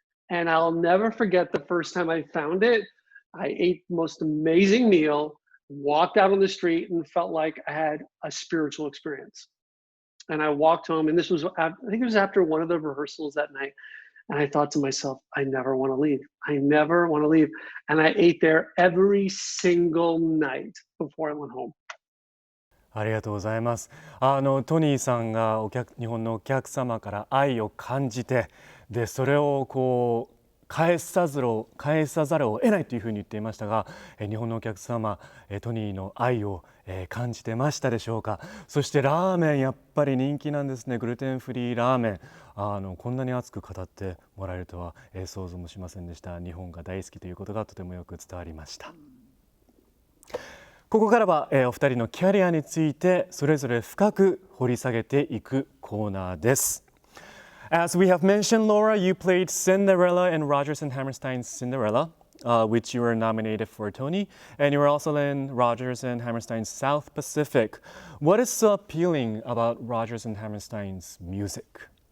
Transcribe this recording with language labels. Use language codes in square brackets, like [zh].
[en] And I'll never forget the first time I found it. I ate the most amazing meal, walked out on the street, and felt like I had a spiritual experience. And I walked home, and this was, I think it was after one of the rehearsals that night. And I thought to myself, I never want to leave. I never want to leave. And I ate there every single night before I went home. [ja] ありがとうございます。トニーさんが日本のお客様から愛を感じて、でそれをこう返さざるを得ないというふうに言っていましたが、日本のお客様、トニーの愛を感じてましたでしょうか。そしてラーメンやっぱり人気なんですね。グルテンフリーラーメン、こんなに熱く語ってもらえるとは、想像もしませんでした。日本が大好きということがとてもよく伝わりました。ここからは、お二人のキャリアについてそれぞれ深く掘り下げていくコーナーです。 [en] As we have mentioned, Laura, you played Cinderella in Rodgers and Hammerstein's Cinderella, which you were nominated for a Tony, and you were also in Rodgers and Hammerstein's South Pacific. What is so appealing about Rodgers and Hammerstein's music?